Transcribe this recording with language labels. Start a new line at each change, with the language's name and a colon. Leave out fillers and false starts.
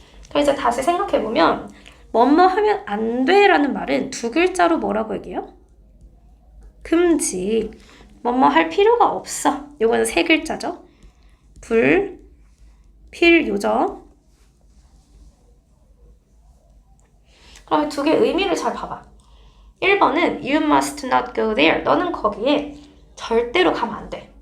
Korean: 그래서 다시 생각해보면 뭐뭐 하면 안 돼라는 말은 두 글자로 뭐라고 얘기해요? 금지. 뭐뭐 할 필요가 없어. 요거는 세 글자죠. 불필요죠. 그럼 두 개의 의미를 잘 봐봐. 1번은
English: You must not go there.
Korean: 너는 거기에 절대로 가면 안 돼.